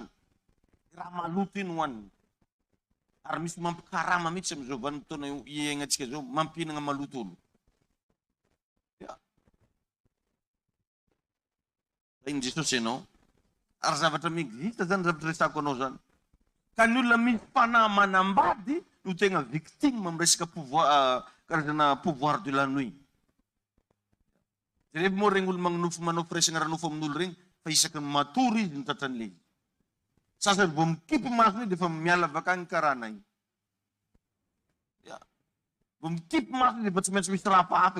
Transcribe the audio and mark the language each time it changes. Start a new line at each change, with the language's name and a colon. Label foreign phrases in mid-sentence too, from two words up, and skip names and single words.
Malagasy: Raha maloto iny hoaniny. Ary misy mampikarama mihitsy amin'izao vanim-potoana iainantsika zao, mampihinana maloto olo. Iny Jesosy ianao. Ary zavatra miexista zany zavatra resako anao zany. Ka ny olona misy fanahy manambady no tegna victime amin'ny resaka karazana
French: pouvoir de la nuit.
Malagasy: Rehefa moa regny olo manao firesana raha nofo amin'olo regny, fa isaky ny matory izy mitratran'le izy. Sasany vao mikipy masony dia efa miala avakany karana iny. Vao mikipy masony dia efa tsy maintsy misy raha hafahafa eo.